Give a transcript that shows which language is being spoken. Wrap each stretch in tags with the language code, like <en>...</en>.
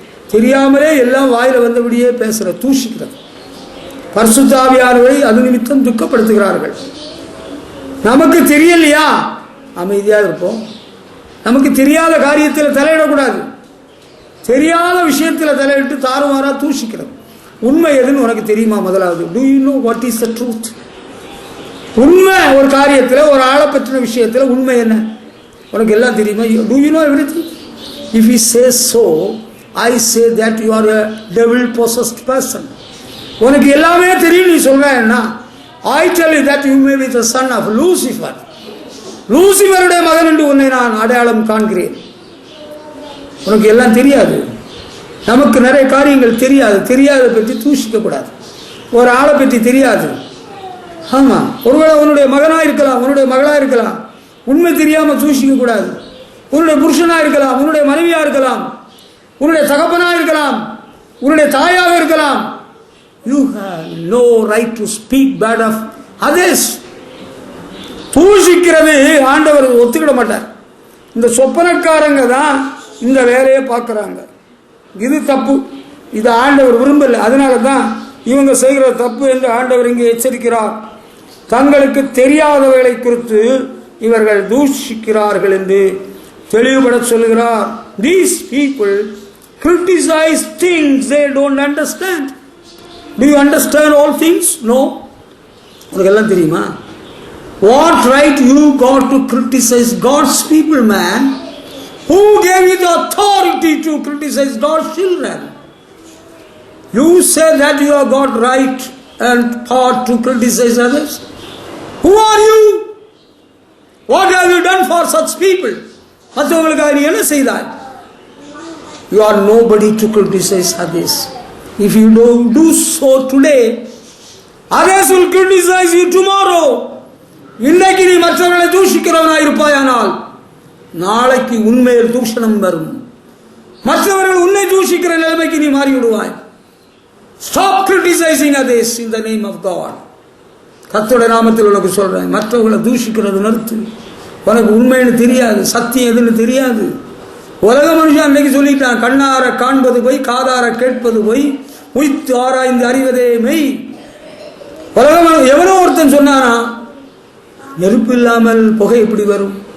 <ta>தெரியாமலே எல்லாம் வாயில வந்தபடியே பேசுற, தூஷிக்கிறது. பரிசுத்த ஆவியானவரை அது நிமித்தம் துக்கப்படுத்துகிறார்கள். நமக்கு தெரியலையா, அமைதியாக இருப்போம். நமக்கு தெரியாத காரியத்தில் தலையிடக்கூடாது. தெரியாத விஷயத்தில் தலையிட்டு தாறுமாறா தூஷிக்கிறது. உண்மை எதுன்னு உனக்கு தெரியுமா? முதலாவது,</ta> <en>do you know what is the truth?</en> <ta>உண்மை ஒரு காரியத்தில், ஒரு ஆளை பற்றின விஷயத்தில் உண்மை என்ன உனக்கு எல்லாம் தெரியுமா?</ta> <en>Do you know everything? If he says so, I say that you are a devil possessed person.</en> <ta>உனக்கு எல்லாமே தெரியும் நீ சொல்றேன்னா,</ta> <en>I tell you that you may be the son of Lucifer.</en> <ta>லூசிபருடைய மகன் என்று உன்னை நான் அடையாளம் காண்கிறேன். உனக்கு எல்லாம் தெரியாது. நமக்கு நிறைய காரியங்கள் தெரியாது. தெரியாத பற்றி தூஷிக்க கூடாது. ஒரு ஆளை பற்றி தெரியாது. ஆமா, ஒருவேளை உன்னுடைய மகனா இருக்கலாம், உன்னுடைய மகளா இருக்கலாம். உண்மை தெரியாம தூஷிக்க கூடாது. உன்னுடைய புருஷனா இருக்கலாம், உன்னுடைய மனைவியா இருக்கலாம், உன்னுடைய தகப்பனா இருக்கலாம், உன்னுடைய தாயாக இருக்கலாம்.</ta> <en>You have no right to speak bad of others.</en> <ta>தூஷிக்கிறது ஆண்டவர் ஒத்துக்கிட மாட்டார். இந்த சொப்பனக்காரங்க தான் இந்த வேலையை பார்க்குறாங்க. இது தப்பு. இது ஆண்டவர் விரும்பல. அதனால தான் இவங்க செய்கிற தப்பு என்று ஆண்டவர் இங்கே எச்சரிக்கிறார். தங்களுக்கு தெரியாதவைகளை குறித்து இவர்கள் தூஷிக்கிறார்கள் என்று தெளிவுபட சொல்கிறார்.</ta> <en>These people criticize things they don't understand. Do you understand all things? No.</en> <ta>உனக்கெல்லாம் தெரியுமா?</ta> <en>What right you got to criticize God's people, man? Who gave you the authority to criticize God's children? You say that you have got right and power to criticize others. Who are you? What have you done for such people?</en> <ta>மற்றவங்களுக்காக நீ என்ன செய்தாய்?</ta> <en>You are nobody to criticize others. If you don't do so today, others will criticize you tomorrow.</en> <ta>இன்னைக்கு நீ மற்றவர்களை தூஷிக்கிறவனாய் இருப்பாயானால் நாளைக்கு உண்மையில் தூஷணம் வரும். மற்றவர்கள் உன்னை தூஷிக்கிற நிலைமைக்கு நீ மாறிவிடுவாய்.</ta> <en>Stop criticizing others in the name of God.</en> <ta>கர்த்தருடைய நாமத்தில் உனக்கு சொல்றேன், மற்றவர்களை தூஷிக்கிறது நிறுத்து. உனக்கு உண்மைன்னு தெரியாது, சத்தியம் எதுன்னு தெரியாது. உலக மனுஷன் அன்னைக்கு சொல்லிட்டான், கண்ணார காண்பது போய் காதார கேட்பது போய் உய்த்து ஆராய்ந்து அறிவதே மெய். உலக எவனோ ஒருத்தன் சொன்னானா, நெருப்பு இல்லாமல் புகை எப்படி வரும்?</ta>